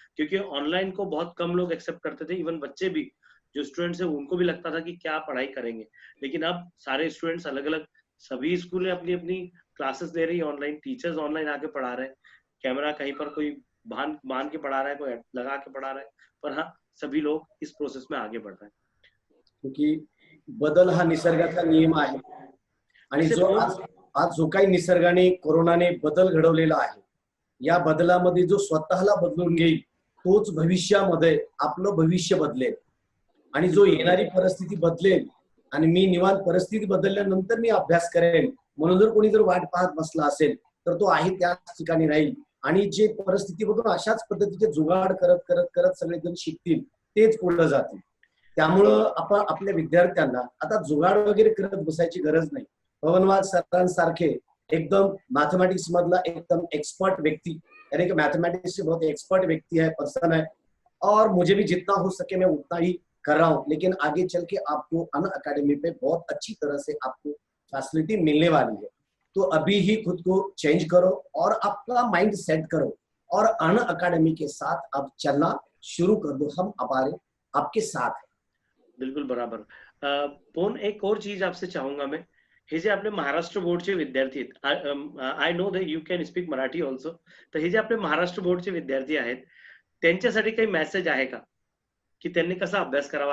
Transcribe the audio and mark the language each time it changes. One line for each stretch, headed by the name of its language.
Hindi: क्योंकि ऑनलाइन को बहुत कम लोग एक्सेप्ट करते थे, इवन बच्चे भी, जो स्टूडेंट्स है उनको भी लगता था कि क्या पढ़ाई करेंगे. लेकिन अब सारे स्टूडेंट्स अलग अलग, सभी स्कूलें अपनी अपनी क्लासेस दे रही है ऑनलाइन, टीचर्स ऑनलाइन आके पढ़ा रहे हैं. कैमरा कहीं पर कोई बांध के पढ़ा रहा है, कोई लगा के पढ़ा रहा है, पर हाँ, सभी लोग इस प्रोसेस में आगे बढ़ रहे हैं.
Marathi: क्योंकि बदल हा निसर्गाचा नियम आहे. आणि जो आज जो काही निसर्गाने, कोरोनाने बदल घडवलेला आहे, या बदलामध्ये जो स्वतःला बदलून घेईल, तोच भविष्यामध्ये आपलं भविष्य बदलेल. आणि जो येणारी परिस्थिती बदलेल, आणि मी निवांत परिस्थिती बदलल्यानंतर मी अभ्यास करेन म्हणून जर कोणी जर वाट पाहत बसला असेल, तर तो आहे त्याच ठिकाणी राहील. आणि जे परिस्थिती बघून अशाच पद्धतीचे जुगाड करत करत करत सगळेजण शिकतील, तेच पुढे जातील. त्यामुळं आपण आपल्या विद्यार्थ्यांना आता जुगाड वगैरे करत बसायची गरज नाही. पवनवाघ सरांसारखे एकदम मैथमेटिक्स मधला एकदम एक्सपर्ट व्यक्ति,
Hindi: यानी कि मैथमेटिक्स से बहुत एक्सपर्ट व्यक्ति है, पर्सन है, और मुझे भी जितना हो सके मैं उतना ही कर रहा हूँ. लेकिन आगे चल के आपको अनअकैडमी पे बहुत अच्छी तरह से आपको फैसिलिटी मिलने वाली है. तो अभी ही खुद को चेंज करो और आपका माइंड सेट करो, और अनअकैडमी के साथ अब चलना शुरू कर दो. हम आपके साथ हैं. बिल्कुल बराबर.
Marathi: पोन, एक और चीज आपसे चाहूंगा मैं, हे जे आपले महाराष्ट्र बोर्डचे विद्यार्थी आहेत,
English: I know that you can speak Marathi also,
Marathi: तर हे जे आपले महाराष्ट्र बोर्डचे विद्यार्थी आहेत, त्यांच्यासाठी काही मेसेज आहे का, की त्यांनी कसा अभ्यास करावा?